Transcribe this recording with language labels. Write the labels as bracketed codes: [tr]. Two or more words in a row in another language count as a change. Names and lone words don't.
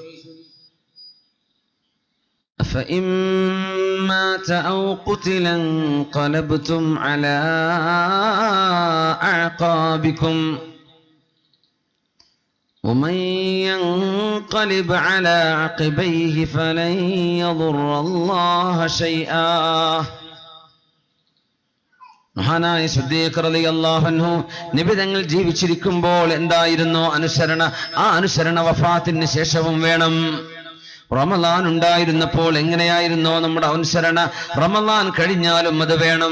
[ar] أفإن مات أو قتل انقلبتم على أعقابكم ومن ينقلب على عقبيه فلن يضر الله شيئا. [ml] മഹാനായ സിദ്ദീഖ് [ar] رضي الله عنه [ml] നബി തങ്ങൾ ജീവിച്ചിരിക്കുമ്പോൾ എന്തായിരുന്നു അനുസരണ? ആ അനുസരണ വഫാത്തിന് ശേഷവും വേണം. റമളാൻ ഉണ്ടായിരുന്നപ്പോൾ എങ്ങനെയായിരുന്നോ നമ്മുടെ അനുസരണ, റമളാൻ കഴിഞ്ഞാലും അത് വേണം.